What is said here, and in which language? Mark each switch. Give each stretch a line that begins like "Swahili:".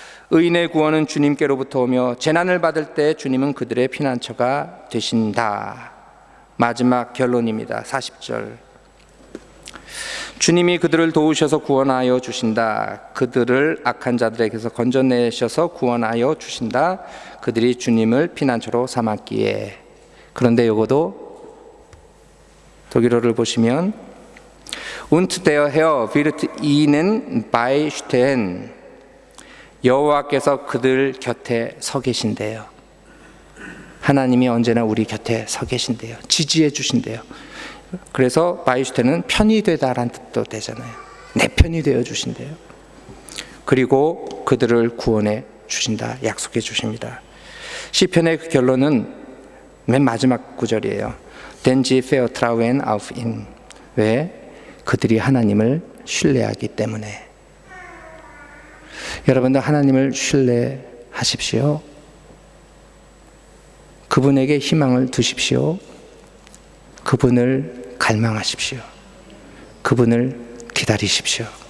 Korean: 의인의 구원은 주님께로부터 오며 재난을 받을 때 주님은 그들의 피난처가 되신다. 마지막 결론입니다. 40절, 주님이 그들을 도우셔서 구원하여 주신다. 그들을 악한 자들에게서 건져내셔서 구원하여 주신다. 그들이 주님을 피난처로 삼았기에. 그런데 요거도 독일어를 보시면
German: Und der Herr wird ihnen beistehen.
Korean: 여호와께서 그들 곁에 서 계신대요. 하나님이 언제나 우리 곁에 서 계신대요. 지지해 주신대요. 그래서 바이슈테는 편이 되다라는 뜻도 되잖아요. 내 편이 되어 주신대요. 그리고 그들을 구원해 주신다 약속해 주십니다. 시편의 그 결론은 맨 마지막 구절이에요.
German: Then sie vertrauen auf ihn.
Korean: 왜? 그들이 하나님을 신뢰하기 때문에. 여러분들 하나님을 신뢰하십시오. 그분에게 희망을 두십시오. 그분을 갈망하십시오. 그분을 기다리십시오.